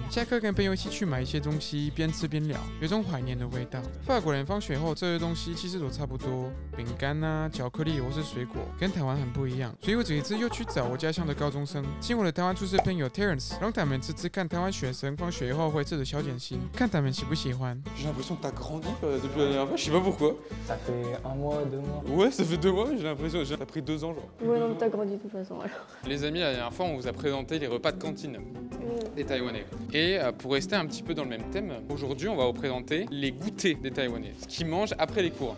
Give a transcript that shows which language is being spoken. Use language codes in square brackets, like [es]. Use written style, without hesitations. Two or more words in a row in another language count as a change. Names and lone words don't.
[zh] 下课跟朋友一起去买一些东西，边吃边聊，有种怀念的味道。法国人放学后这些东西其实都差不多，饼干啊、巧克力或是水果，跟台湾很不一样。所以我这一次又去找我家乡的高中生，请我的台湾出生朋友 Terence， 让他们吃吃看台湾学生放学后会吃的小点心，看他们喜不喜欢。 [fr] J'ai l'impression que t'as grandi depuis la dernière fois, je sais pas pourquoi. Ça fait 1 mois, 2 mois. Ouais, ça fait 2 mois, j'ai l'impression, t'as pris 2 ans genre. Ouais, non, t'as grandi de toute façon alors. Les amis, la dernière fois, on vous a présenté les repas de cantine des Taïwanais. Et pour rester un petit peu dans le même thème, aujourd'hui, on va vous présenter les goûters des Taïwanais, ce qu'ils mangent après les cours.